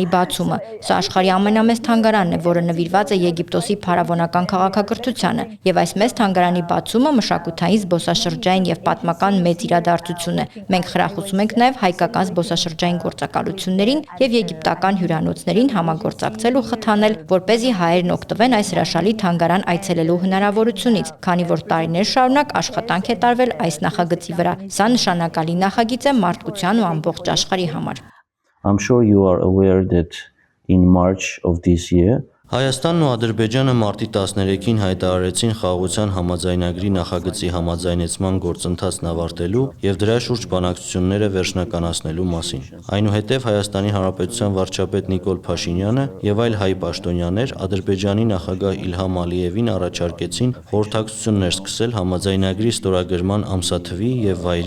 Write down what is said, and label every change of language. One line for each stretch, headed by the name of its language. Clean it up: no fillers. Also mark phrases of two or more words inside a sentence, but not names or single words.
Armenian: բացումը։ Սա աշխարհի ամենամեծ թանգարանն է, որը նվիրված է Եգիպտոսի փարավոնական քաղաքակրթությանը, եւ այս մեծ թանգարանի բացումը մշակութային, զբոսաշրջային եւ պատմական մեծ իրադարձություն է։ Մենք խրախուսում ենք նաեւ հայկական զբոսաշրջային գործակալություններին եւ եգիպտական հյուրանոցներին համագործակցել ու խթանել, որպեսզի հայերն օգտվեն այս հրաշալի թանգարան այցելելու հնարավորությունից, քանի որ տարիներ շարունակ աշխատանք է տարվել այս նախագծի վրա։ Սա նշանակալի նախագիծ է մարդկության ու ամբողջ աշխարհի համար։
English: I'm sure you are aware that in March of this year
Armenian: Հայաստանն ու Ադրբեջանը մարտի 13-ին հայտարարեցին խաղաղության համաձայնագրի նախագծի համաձայնեցման գործընթացն ավարտելու եւ դրա շուրջ բանակցությունները վերջնականացնելու մասին։ Այնուհետև Հայաստանի Հանրապետության վարչապետ Նիկոլ Փաշինյանը եւ այլ հայ պաշտոնյաներ Ադրբեջանի նախագահ Իլհամ Ալիևին առաջարկեցին խորհրդակցություններ սկսել համաձայնագրի ստորագրման ամսաթվի եւ վայրի